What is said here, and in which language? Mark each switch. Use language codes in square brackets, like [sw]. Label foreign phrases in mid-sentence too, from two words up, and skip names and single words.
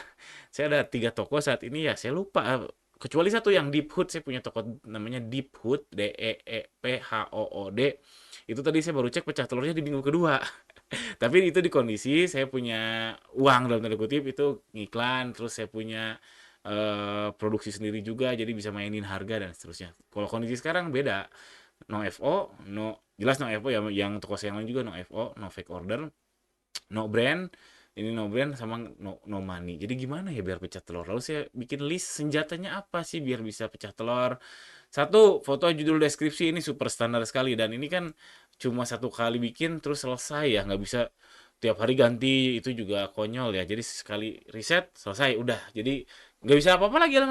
[id] Saya ada 3 toko saat ini, ya saya lupa kecuali satu yang Deep Hood, saya punya toko namanya Deep Hood, DEEPHOOD. Itu tadi saya baru cek pecah telurnya di minggu kedua. Tapi itu di kondisi saya punya uang dalam tanda kutip itu ngiklan, terus saya punya produksi sendiri juga, jadi bisa mainin harga dan seterusnya. Kalau kondisi sekarang beda, [en] no FO, [id] no jelas [en] no FO [id] ya, yang toko saya yang lain juga [en] no FO, no fake order, no brand, [id] ini [en] no brand [id] sama [en] no money. [id] Jadi gimana ya biar pecah telur? Lalu saya bikin list senjatanya apa sih biar bisa pecah telur. Satu, foto judul deskripsi ini super standar sekali dan ini kan cuma satu kali bikin terus selesai ya, nggak bisa tiap hari ganti, itu juga konyol ya. Jadi sekali riset selesai udah. Jadi nggak bisa apa-apa lagi lah.